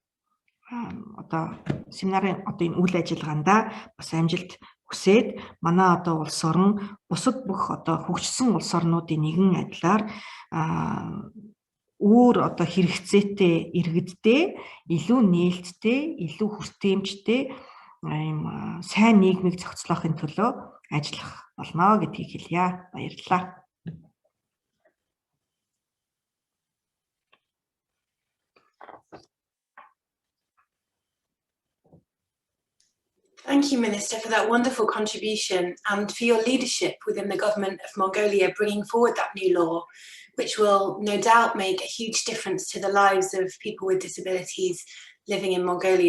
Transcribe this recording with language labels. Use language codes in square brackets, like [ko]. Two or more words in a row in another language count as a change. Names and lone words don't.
[mn] Одоо семинарын одоо энэ үйл ажиллагаанда бас амжилт хүсээд манай одоо улс орн бусад бүх одоо хөгжсөн улс орнуудын нэгэн адилаар өөр одоо хэрэгцээтэй иргэдтэй илүү нээлттэй, илүү хүртээмжтэй ийм сайн нийгмийг зохицлохын төлөө ажиллах болно гэдгийг хэлье. Баярлалаа. [en] Thank you, Minister, for that wonderful contribution and for your leadership within the government of Mongolia bringing forward that new law, which will no doubt make a huge difference to the lives of people with disabilities living in Mongolia.